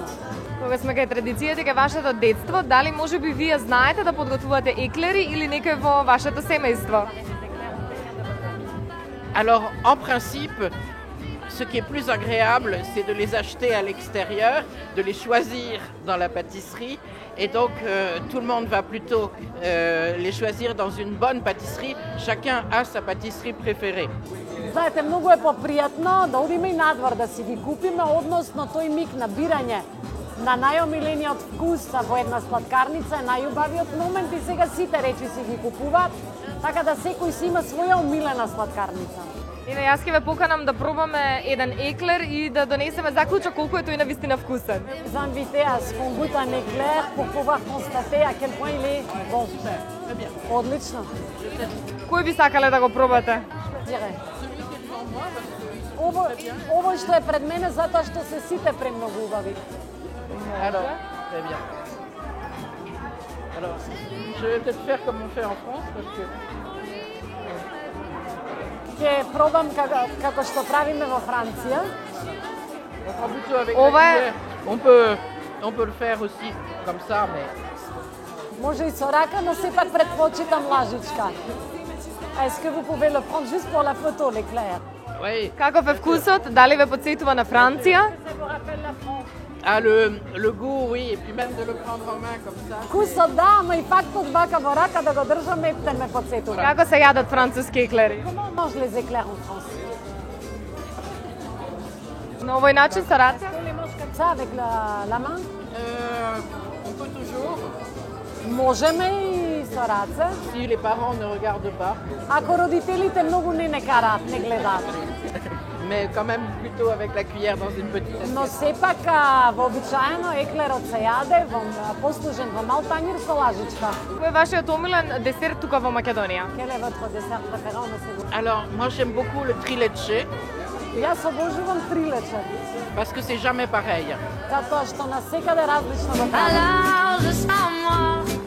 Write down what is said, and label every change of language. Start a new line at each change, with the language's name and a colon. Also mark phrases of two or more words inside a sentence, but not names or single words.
Macedonian: Кога сме кај традицијата кај вашето детство, дали може би вие знаете да подготвувате еклери или некој во вашето семејство?
French: Alors, en principe, ce qui est plus agréable, c'est de les acheter à l'extérieur, de les choisir dans la pâtisserie. Et donc, tout le monde va plutôt les choisir dans une bonne pâtisserie. Chacun a sa pâtisserie préférée.
Macedonian: Знаете, многу е попријатно да одиме и надвор да си ги купиме, односно тој миг на бирање на најомилениот вкус во една сладкарница е најубавиот момент и сега сите речи си ги купуваат, така да секој си има своја омилена сладкарница. И на јас ќе ве поканам да пробаме еден еклер и да донесеме заклучок колку е тој навистина вкусен.
French: Vous invitez à ce qu'on goûte un éclair pour pouvoir constater à quel point il est bon.
Macedonian: Одлично. Кој би сакале да го пробате? Ово што е пред мене затоа што се сите премногу убави.
French: Alors, très bien. Alors, je vais peut-être faire comme on fait en France, parce que...
Macedonian: Ќе пробам како што правиме во Франција. Ова е...
French: On peut le faire aussi comme ça, mais...
Macedonian: Може и со рака, но сепак предпочитам лажичка.
French: Est-ce que vous pouvez le prendre juste pour la photo, l'éclair? Oui.
Macedonian: Каков е вкусот? Дали ве потсетува на Франција?
French: Ah, le goût, oui, et puis même de le prendre en main comme ça.
Macedonian: Вкусот да, ама и фактот вака во рака да го држаме те ме потсетува. Како се јадат француски еклери?
French: Comment on mange les éclairs en France?
Macedonian: На овој начин со раце?
French: On les mange comme ça avec la main? On peut toujours,
Macedonian: Можеме и со раце.
French: si les parents ne regardent pas,
Macedonian: Ако родителите многу не караат, не гледаат.
French: mais quand même plutôt avec la cuillère dans une petite assiette.
Macedonian: Но сепак вообичаено еклерот се јаде послужен во мал тањир со лажичка. Кој е вашиот омилен десерт тука во Македонија?
French: Quel est votre dessert préféré, monsieur? Alors, moi j'aime beaucoup le trileche.
Macedonian: Јас обожувам трилече.
French: Parce que c'est jamais pareil.
Macedonian: Затоа што насекаде различно го правам.
French: Alors je sens moi